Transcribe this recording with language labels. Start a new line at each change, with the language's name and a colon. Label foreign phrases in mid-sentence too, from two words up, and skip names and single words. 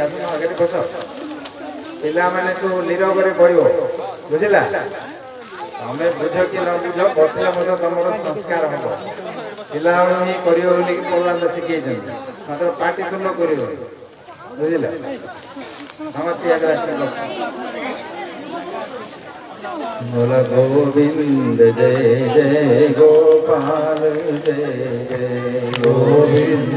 Odia: ଆସୁନ ଆଗରେ ବସ, ପିଲାମାନେ ତୁ ନିରବରେ କହିବ, ବୁଝିଲା? ତମେ ବୁଝ କି ନ ବୁଝ, ବସିଲେ ମଧ୍ୟ ତମର ସଂସ୍କାର ହବ। ପିଲାବେଳୁ ହିଁ କରିବ ବୋଲିକି ପ୍ରହ୍ଲାଦ ଶିଖେଇଛନ୍ତି, ମାତ୍ର ପାଟି ତୁଣ୍ଡ କରିବ, ବୁଝିଲା? ସମସ୍ତେ ଆଗରେ ଆସିଲେ ବସ।
Hindi: बोल गोविंद जय जय गोपाल जय जय गोविंद